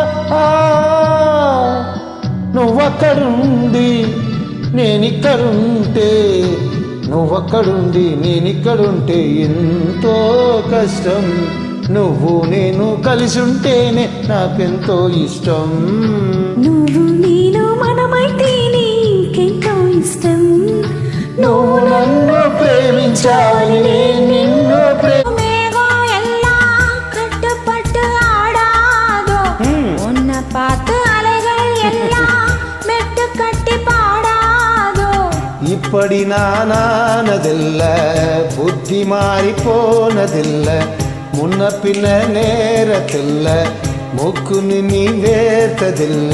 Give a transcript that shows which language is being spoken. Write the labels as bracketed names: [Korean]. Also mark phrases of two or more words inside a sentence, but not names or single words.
[Telugu] నువ్వక్కడుండి నేనిక్కడుంటే, నువ్వక్కడుండి నేనిక్కడుంటే ఎంతో కష్టం. నువ్వు నేను కలిసి ఉంటేనే నాకెంతో ఇష్టం. నువ్వు నేను మనమైతేనే ఇంకెంతో ఇష్టం. నువ్వు నన్ను ప్రేమించాలి, నేను నిన్ను [Tamil] கட்டுப்பட்டு ஆடாதோ உன்ன பார்த்து அலைகள் எல்லாம் மெட்டு கட்டி பாடாதோ. இப்படி நானானதில்ல, புத்தி மாறி போனதில்ல, முன்ன பின்ன நேரத்தில்ல, மூக்குன்னு நீ வேர்த்ததில்ல.